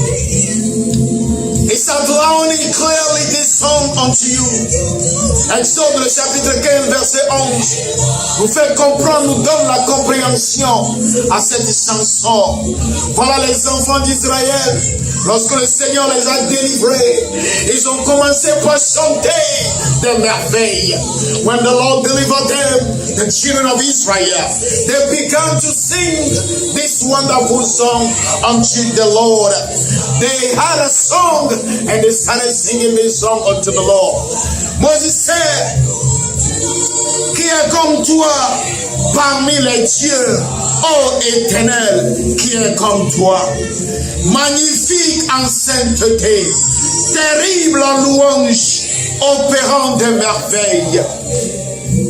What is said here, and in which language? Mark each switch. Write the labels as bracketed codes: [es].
[en] It's outlining clearly this song unto you. [fr] Exode le chapitre 15, verset 11. Vous fait comprendre, nous donne la compréhension à cette chanson. Voilà les enfants d'Israël. Lorsque le Seigneur les a délivrés, ils ont commencé par chanter des merveilles. [en] When the Lord delivered them, the children of Israel, they began to sing this wonderful song unto the Lord. They had a song and they started singing this song unto the Lord. Moses said, [fr] qui est comme toi parmi les dieux, ô Éternel, qui est comme toi, magnifique en sainteté, terrible en louange, opérant des merveilles.